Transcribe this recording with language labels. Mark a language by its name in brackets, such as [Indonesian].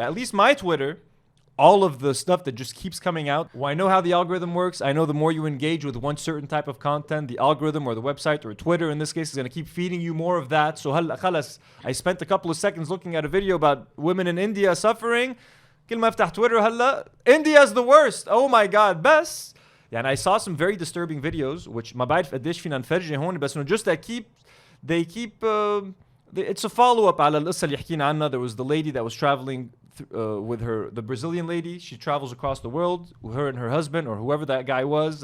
[English] At least my Twitter. All of the stuff that just keeps coming out. Well, I know how the algorithm works. I know the more you engage with one certain type of content, the algorithm or the website or Twitter in this case is going to keep feeding you more of that. So I spent a couple of seconds looking at a video about women in India suffering. [Arabic] كل ما افتح تويتر هلا [English] India's the worst. Oh my god. [Arabic] بس يعني [English] I saw some very disturbing videos which [Arabic] ما بعرف قديش فينا نفرجي هون بس [English] just they keep it's a follow up [Arabic] على القصة اللي حكينا عنها. [English] There was the lady that was traveling with the Brazilian lady. She travels across the world with her and her husband or whoever that guy was.